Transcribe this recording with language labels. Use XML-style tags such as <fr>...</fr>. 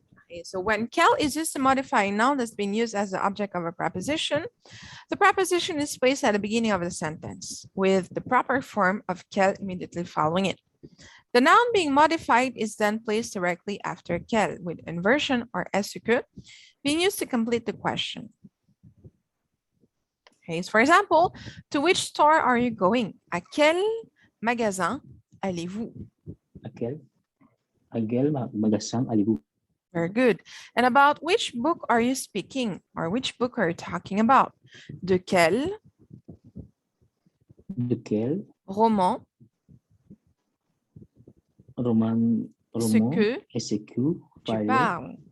<en>Okay, so when quel is used to modify a noun that's been used as the object of a preposition, the preposition is placed at the beginning of the sentence with the proper form of quel immediately following it. The noun being modified is then placed directly after quel with inversion or est-ce que being used to complete the question. Okay, so for example, to which store are you going?</en> <fr>À quel magasin allez-vous? À quel magasin allez-vous?</fr> <en>Very good. And about which book are you speaking? Or which book are you talking about?</en> <fr>De quel De quel roman roman est-ce que est-ce que tu parles?</fr>